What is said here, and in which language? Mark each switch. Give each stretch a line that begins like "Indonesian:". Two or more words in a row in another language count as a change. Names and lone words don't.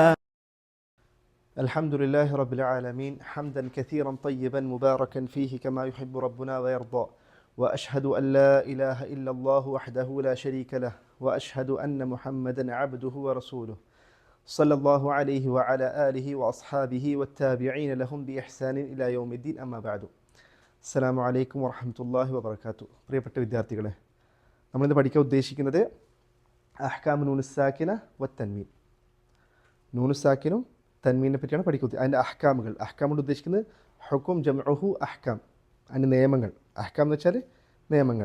Arabic: الحمد لله رب العالمين حمدا كثيرا طيبا مباركا فيه كما يحب ربنا ويرضى، وأشهد أن لا إله إلا الله وحده لا شريك له، وأشهد أن محمدا عبده ورسوله صلى الله عليه وعلى آله وأصحابه والتابعين لهم بإحسان إلى يوم الدين أما بعد. السلام عليكم ورحمة الله وبركاته.
Malayalam: പ്രിയപ്പെട്ട വിദ്യാർത്ഥികളെ, നമ്മളിന്ന് പഠിക്കാൻ ഉദ്ദേശിക്കുന്നത്
Arabic: أحكام النون الساكنة والتنوين.
Malayalam: നൂനുസ്സാക്കിനും തൻവീനെ പറ്റിയാണ് പഠിക്കുന്നത്. അതിൻ്റെ അഹ്കാമുകൾ, അഹ്കാം കൊണ്ട് ഉദ്ദേശിക്കുന്നത്
Arabic: حكم جمعه أحكام,
Malayalam: അതിൻ്റെ നിയമങ്ങൾ. അഹ്കാം എന്ന് വെച്ചാൽ നിയമങ്ങൾ.